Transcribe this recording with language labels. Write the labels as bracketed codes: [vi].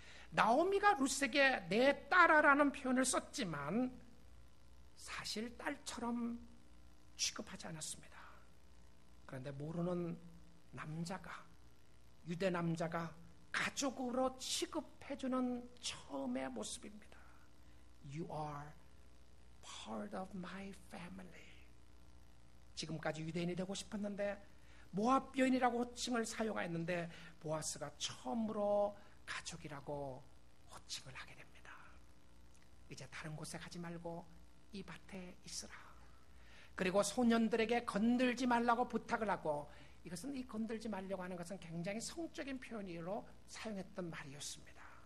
[ko] 나오미가 룻에게 내 딸아라는 표현을 썼지만 사실 딸처럼 취급하지 않았습니다. 그런데 모르는 남자가, 유대 남자가 가족으로 취급해주는 처음의 모습입니다. [en] You are part of my family. [ko] 지금까지 유대인이 되고 싶었는데 모압 여인이라고 호칭을 사용했는데 보아스가 처음으로 가족이라고 호칭을 하게 됩니다. 이제 다른 곳에 가지 말고 이 밭에 있으라. 그리고 소년들에게 건들지 말라고 부탁을 하고, 이것은 이 건들지 말려고 하는 것은 굉장히 성적인 표현으로 사용했던 말이었습니다.